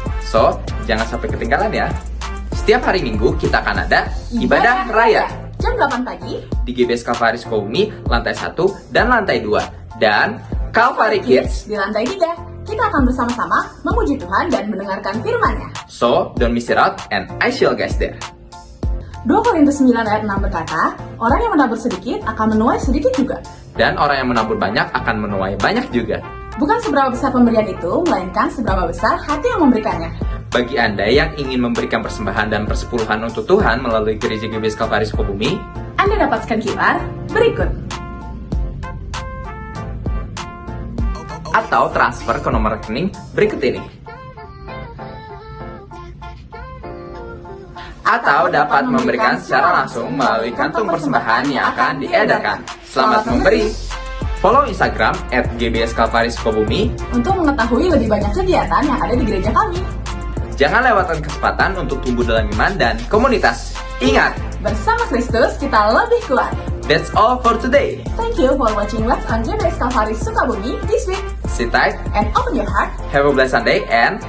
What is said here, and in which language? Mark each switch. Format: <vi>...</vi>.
<id>So, jangan sampai ketinggalan ya. Setiap hari Minggu kita akan ada ibadah raya Jam 8 pagi di GBS Kalvari Sukabumi, lantai 1 dan lantai 2. Dan Kalvari Kids di lantai 3. Kita akan bersama-sama memuji Tuhan dan mendengarkan firman-Nya.</id> <en>So, don't miss it out and I see you guys there.</en> <id>2 Korintus 9 ayat 6 berkata, orang yang menabur sedikit akan menuai sedikit juga. Dan orang yang menabur banyak akan menuai banyak juga. Bukan seberapa besar pemberian itu, melainkan seberapa besar hati yang memberikannya. Bagi Anda yang ingin memberikan persembahan dan persepuluhan untuk Tuhan melalui Gereja GBS Kalvari Sukabumi, Anda dapat scan QR berikut. atau transfer ke nomor rekening berikut ini. Atau dapat memberikan secara langsung melalui kantung persembahan yang akan diedarkan. Selamat memberi!</id> <en>Follow Instagram</en> <id>@gbskalvari Sukabumi Untuk mengetahui lebih banyak kegiatan yang ada di gereja kami. Jangan lewatkan kesempatan untuk tumbuh dalam iman dan komunitas. Ingat, Bersama Kristus kita lebih kuat.</id> <en>that's all for today. Thank you for watching What's on GBS Kalvari Sukabumi this week. Sit tight, And open your heart. have a blessed Sunday, and</en>